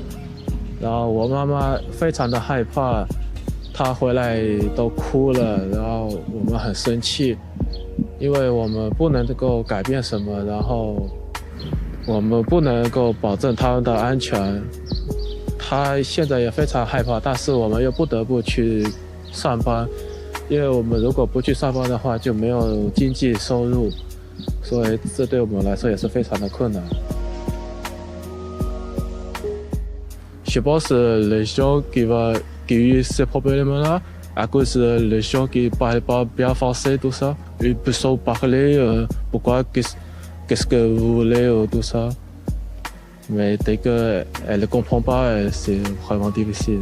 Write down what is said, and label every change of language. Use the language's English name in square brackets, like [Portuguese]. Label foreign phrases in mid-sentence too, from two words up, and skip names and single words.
[Chinese] 然后我妈妈非常的害怕，她回来都哭了，然后我们很生气，因为我们不能够改变什么，然后我们不能够保证他们的安全。他现在也非常害怕，但是我们又不得不去上班，因为我们如果不去上班的话，就没有经济收入，所以这对我们来说也是非常的困难。 [French] Je pense les gens qui ont ces problèmes-là, à cause des gens qui ne parlent pas bien français, tout ça, ils peuvent parler pourquoi qu'est-ce que vous voulez, tout ça. Mais dès qu'elle ne comprend pas, c'est vraiment difficile.